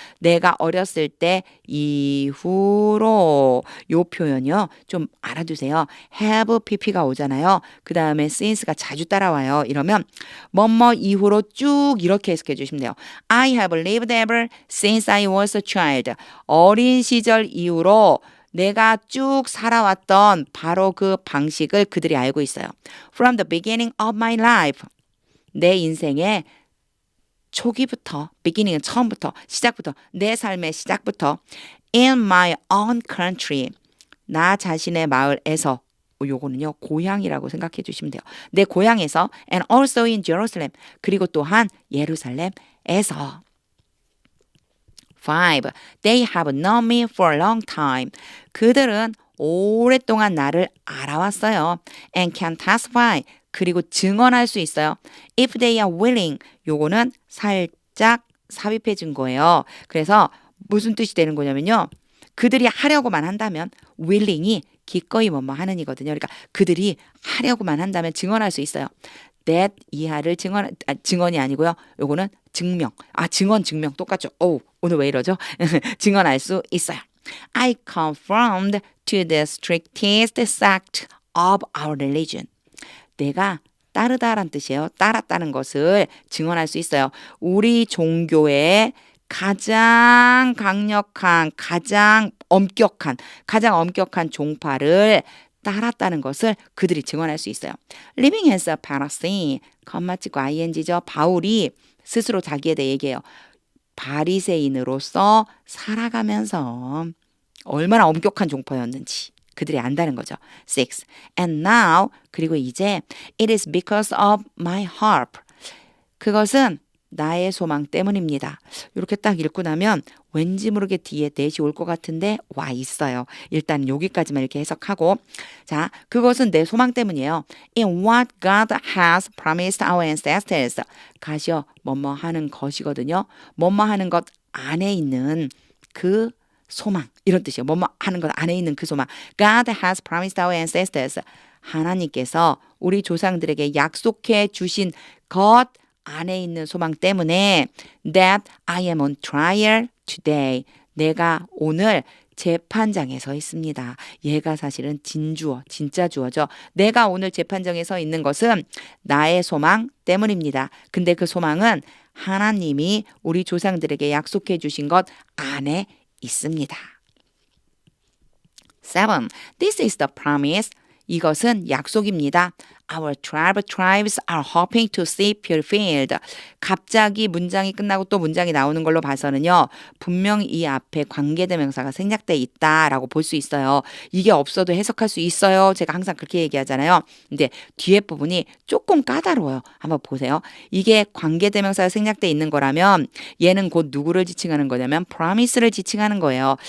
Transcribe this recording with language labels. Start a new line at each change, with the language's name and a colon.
Korean: 내가 어렸을 때 이후로 요 표현이요. 좀 알아두세요. have, pp가 오잖아요. 그 다음에 since가 자주 따라와요. 이러면 뭐뭐 이후로 쭉 이렇게 해석해 주시면 돼요.
English: I have lived ever since I was a child.
Korean: 어린 시절 이후로 내가 쭉 살아왔던 바로 그 방식을 그들이 알고 있어요.
English: From the beginning of my life.
Korean: 내 인생의 초기부터, beginning은 처음부터, 시작부터, 내 삶의 시작부터
English: in my own country.
Korean: 나 자신의 마을에서 요거는요 고향이라고 생각해 주시면 돼요. 내 고향에서
English: and also in Jerusalem.
Korean: 그리고 또한 예루살렘에서. 5.
English: They have known me for a long time.
Korean: 그들은 오랫동안 나를 알아왔어요.
English: And can testify.
Korean: 그리고 증언할 수 있어요.
English: If they are willing.
Korean: 요거는 살짝 삽입해 준 거예요. 그래서 무슨 뜻이 되는 거냐면요. 그들이 하려고만 한다면 willing이 기꺼이 뭐뭐 하는 이거든요. 그러니까 그들이 하려고만 한다면 증언할 수 있어요. that 이하를 증언이 아니고요. 요거는 증명. 증언, 증명 똑같죠. 오늘 왜 이러죠? 증언할 수 있어요.
English: I conformed to the strictest sect of our religion.
Korean: 내가 따르다란 뜻이에요. 따랐다는 것을 증언할 수 있어요. 우리 종교의 가장 강력한, 가장 엄격한 종파를 따랐다는 것을 그들이 증언할 수 있어요.
English: Living as a Pharisee,
Korean: 컴마 찍고 ing죠. 바울이 스스로 자기에 대해 얘기해요. 바리새인으로서 살아가면서 얼마나 엄격한 종파였는지 그들이 안다는 거죠. 6.
English: And now,
Korean: 그리고 이제
English: it is because of my hope.
Korean: 그것은 나의 소망 때문입니다. 이렇게 딱 읽고 나면 왠지 모르게 뒤에 넷이 올 것 같은데 와 있어요. 일단 여기까지만 이렇게 해석하고 자, 그것은 내 소망 때문이에요.
English: In what God has promised our ancestors.
Korean: 가시어 뭐뭐 하는 것이거든요. 뭐뭐 하는 것 안에 있는 그 소망 이런 뜻이에요. 뭐뭐 하는 것 안에 있는 그 소망.
English: God has promised our ancestors.
Korean: 하나님께서 우리 조상들에게 약속해 주신 것 안에 있는 소망 때문에
English: that I am on trial today.
Korean: 내가 오늘 재판장에 서 있습니다. 얘가 사실은 진주어, 진짜 주어죠. 내가 오늘 재판장에 서 있는 것은 나의 소망 때문입니다. 근데 그 소망은 하나님이 우리 조상들에게 약속해 주신 것 안에 있습니다.
English: 7. This is the promise.
Korean: 이것은 약속입니다.
English: Our 12 tribes are hoping to see fulfilled.
Korean: 갑자기 문장이 끝나고 또 문장이 나오는 걸로 봐서는요. 분명히 이 앞에 관계대명사가 생략돼 있다라고 볼 수 있어요. 이게 없어도 해석할 수 있어요. 제가 항상 그렇게 얘기하잖아요. 근데 뒤에 부분이 조금 까다로워요. 한번 보세요. 이게 관계대명사가 생략돼 있는 거라면 얘는 곧 누구를 지칭하는 거냐면 promise를 지칭하는 거예요.